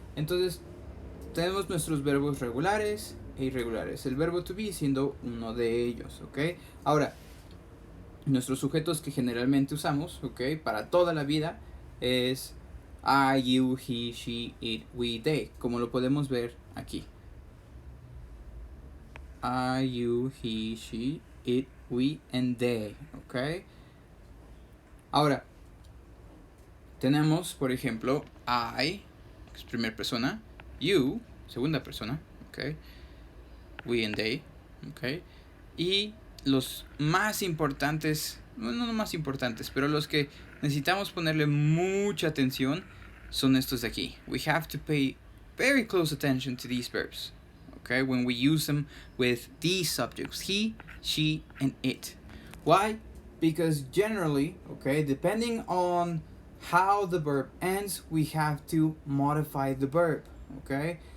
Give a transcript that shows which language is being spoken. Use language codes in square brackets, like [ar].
[es] Entonces tenemos nuestros verbos regulares e irregulares, el verbo to be siendo uno de ellos, ok. Ahora, nuestros sujetos que generalmente usamos, ok, para toda la vida es I, you, he, she, it, we, they, como lo podemos ver aquí. [en] I, you, he, she, it, we, and they, ok. [es] Ahora, tenemos, por ejemplo, I, que es primera persona, you, segunda persona, ok, we and they, ok, y los más importantes, no más importantes, pero los que necesitamos ponerle mucha atención son estos de aquí. [en] We have to pay very close attention to these verbs, okay, when we use them with these subjects, he, she, and it. Why? Because generally, okay, depending on how the verb ends, we have to modify the verb, okay?